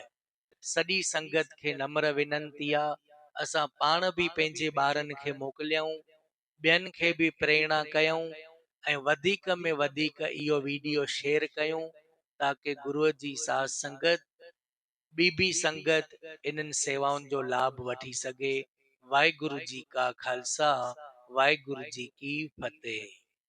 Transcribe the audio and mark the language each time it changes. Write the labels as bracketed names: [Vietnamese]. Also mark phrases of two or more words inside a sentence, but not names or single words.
[Sindhi] सॼी संगत खे नम्र विनंती आहे, असां पाण बि पंहिंजे ॿारनि खे मोकिलियूं, ॿियनि खे बि प्रेरणा कयूं ऐं वधीक में वधीक इहो वीडियो शेयर कयूं ताकि गुरुअ जी साध संगत ॿी संगत इन्हनि सेवाउनि जो लाभ वठी सघे। [Punjabi] ਵਾਹਿਗੁਰੂ ਜੀ ਕਾ ਖ਼ਾਲਸਾ, ਵਾਹਿਗੁਰੂ ਜੀ ਕੀ ਫ਼ਤਹਿ।